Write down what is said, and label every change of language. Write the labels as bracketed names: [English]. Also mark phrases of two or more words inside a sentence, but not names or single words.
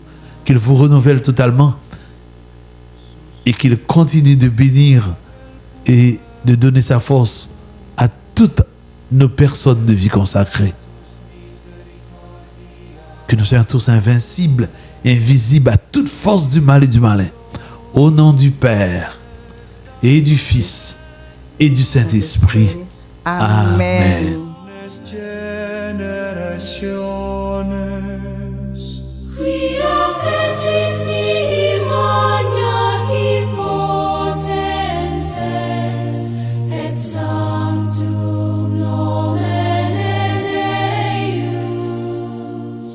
[French] Qu'il vous renouvelle totalement. Et qu'il continue de bénir et de donner sa force à toutes nos personnes de vie consacrées. Que nous soyons tous invincibles, invisibles à toute force du mal et du malin. Au nom du Père et du Fils et du Saint-Esprit. Amen. [Latin] Quia fecit mihi magna potenses, et sanctum nomen eius.